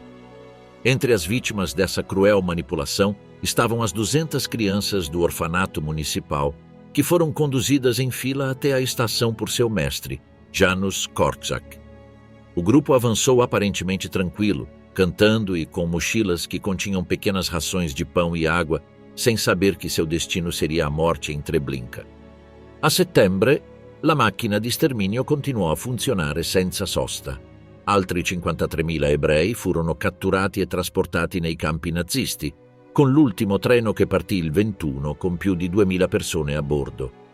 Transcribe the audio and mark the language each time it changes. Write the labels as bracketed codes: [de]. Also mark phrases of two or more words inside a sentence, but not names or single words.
[pt] Entre as vítimas dessa cruel manipulação estavam as 200 crianças do orfanato municipal, que foram conduzidas em fila até a estação por seu mestre, Janusz Korczak. O grupo avançou aparentemente tranquilo, cantando e com mochilas que continham pequenas rações de pão e água, sem saber que seu destino seria a morte em Treblinka. [it] A settembre, la macchina di sterminio continuò a funzionare senza sosta. Altri 53.000 ebrei furono catturati e trasportati nei campi nazisti, con l'ultimo treno che partì il 21 con più di 2.000 persone a bordo.